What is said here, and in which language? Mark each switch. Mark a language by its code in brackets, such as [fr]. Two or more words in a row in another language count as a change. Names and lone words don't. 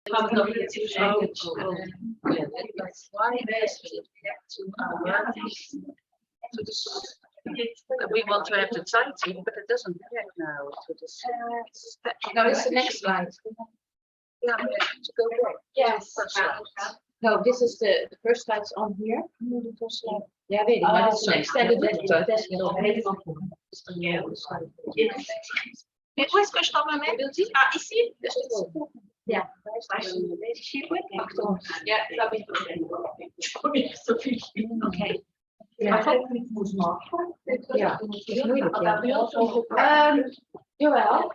[en] We want to have the title, but it doesn't work now. No, it's the next slide. Yeah, to go back. Yes. No, this is the first slide's on here. [nl] Ja, weet ik, maar dit is een [en] extended lecture. [nl] Dat is wel helemaal goed. [fr] Où est-ce que je t'en mets? Ah, ici? [nl] Ja, achter ons. Ja, dat is oké. Ja, ja, het is moeilijk, ja. Jawel.